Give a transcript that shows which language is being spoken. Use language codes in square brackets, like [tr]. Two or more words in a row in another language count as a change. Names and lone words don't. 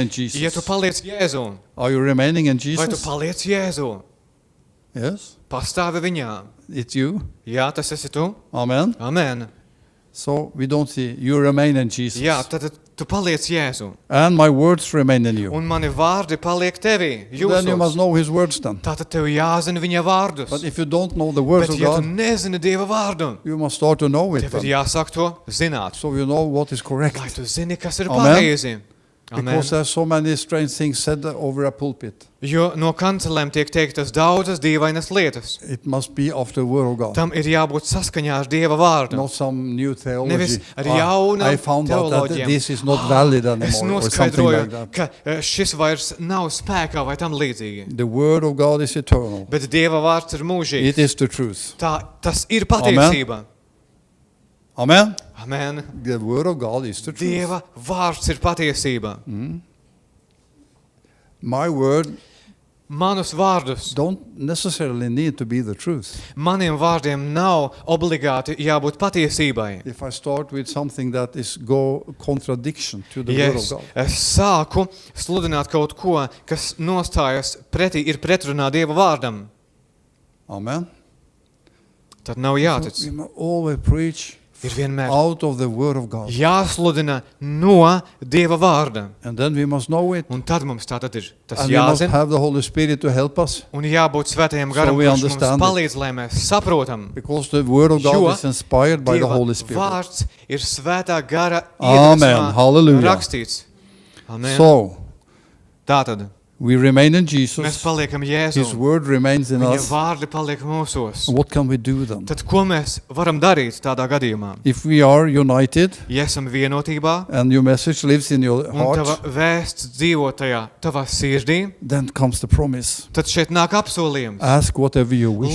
[lv] ja tu [en] Jesus, [lv] paliec Jēzū, [en] are you remaining in [lv] vai tu [en] Jesus? [lv] paliec Jēzū, [en] Yes, [lv] pastāvi viņā. [en] it's you. [lv] Jā, tas esi tu. [en] Amen. [lv] Amen. [en] So we don't see you remain in Jesus. [lv] Jā, tad tu paliec Jēzū. [en] And my words remain in you. [lv] Un mani vārdi paliek tevī. [en] Then you must [lv] Jūsos. [en] know his words then. [lv] Tātad tev jāzina viņa vārdus. [en] But if you don't know the words [lv] Bet [en] of [lv] ja tu [en] God, [lv] nezini Dieva vārdu, [en] you must start to know it [lv] tev ir [en] then. [lv] jāsāk to zināt. [en] So you know what is [lv] Lai [en] correct. [lv] tu zini, kas ir [en] Amen. [lv] pareizi. Amen. [en] Because there's so many strange things said over a pulpit. [lv] Jo no kancelēm tiek teiktas daudzas dīvainas lietas. [en] It must be of the word of God. [lv] Tam ir jābūt saskaņā ar Dieva vārdu. [en] Not some new theology. [lv] Nevis ar jaunām [en] I found out that [lv] teoloģijām. [en] this is not valid [lv] Es [en] anymore or something [lv] noskaidroju, [en] like that. [lv] ka šis vairs nav spēkā vai tam līdzīgi. [en] The word of God is eternal. [lv] Bet Dieva vārds ir mūžīgs. [en] It is the truth. [lv] Tas ir patiesība. [en] Amen. [lv] Amen. [en] The word of God is the truth. [lv] Dieva vārds ir patiesība. [en] My word [lv] Manus vārdus, [en] don't necessarily need to be the truth. [lv] maniem vārdiem nav obligāti jābūt patiesībai. [en] If I start with something that is contradiction to the [lv] Ja [en] word of God, [lv] es sāku sludināt kaut ko, kas nostājas pretī, ir pretrunā Dieva vārdam, [en] amen. [lv] tad nav jātic. [en] We must always preach [lv] Ir vienmēr [en] out of the word of God, [lv] jāsludina no Dieva vārda. [en] and then we must know it, [lv] Un tad mums tātad ir tas [en] and we must [lv] jāzina. [en] have the Holy Spirit to help us, [lv] Un jābūt svētajam garam, [en] we [lv] kurš mums [en] understand it. [lv] palīdz, lai mēs saprotam. [en] because the word of God [lv] Jo [en] is inspired by the [lv] Dieva [en] Holy Spirit. [lv] vārds ir svētā gara [en] Amen. [lv] iedvesmā [en] Hallelujah. [lv] rakstīts. Amen. [en] So [lv] Tātad [en] we remain in [lv] mēs [en] Jesus. [lv] paliekam [en] His [lv] Jēzu. [en] word remains in [lv] Viņa [en] us. [lv] vārdi paliek mūsos. [en] What can we do then? [lv] Tad ko mēs varam darīt tādā gadījumā? [en] If we are united [lv] Ja esam vienotībā [en] and your message lives in your [lv] un tava [en] heart, [lv] vēsts dzīvo tajā tavā sirdī, [en] then comes the promise. [lv] tad šeit nāk apsolījums. [en] Ask whatever you wish.